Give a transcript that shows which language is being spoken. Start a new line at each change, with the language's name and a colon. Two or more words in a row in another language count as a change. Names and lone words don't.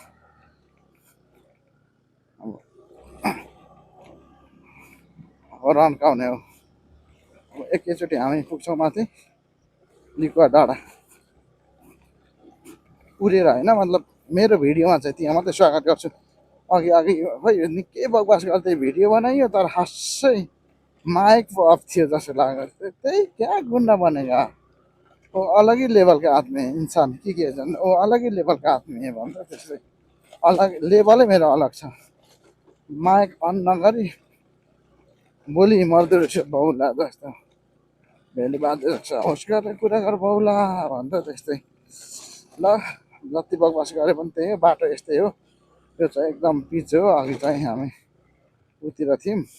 Nepali: अब रन्काउने हो अब एकैचोटि हामी पुग्छौँ माथि लिकुवा डाँडा उडेर होइन मतलब मेरो भिडियोमा चाहिँ त्यहाँ मात्रै स्वागत गर्छु अघि अघि खोइ निकै बकवास गर्दै भिडियो बनाइयो तर खासै
English: mic off
Nepali: थियो जस्तो लाग्यो त्यही
Hindi: क्या गुन्डा बनेगा वो अलग ही लेवल का आदमी है इंसान के
Nepali: झन्
Hindi: वो अलग ही लेवल का आदमी है
Nepali: भन्छ त्यस्तै अलग लेभलै मेरो अलग छ
English: mic on
Nepali: नगरी बोली मर्दो रहेछ बाउला जस्तो भेली बाँध्दो रहेछ होस् गरेर कुरा गर बाउला भन्छ त्यस्तै ल जति बकवास गरे पनि त्यही हो बाटो यस्तै हो यो चाहिँ एकदम पिच हो अघि चाहिँ हामी उतिर थियौँ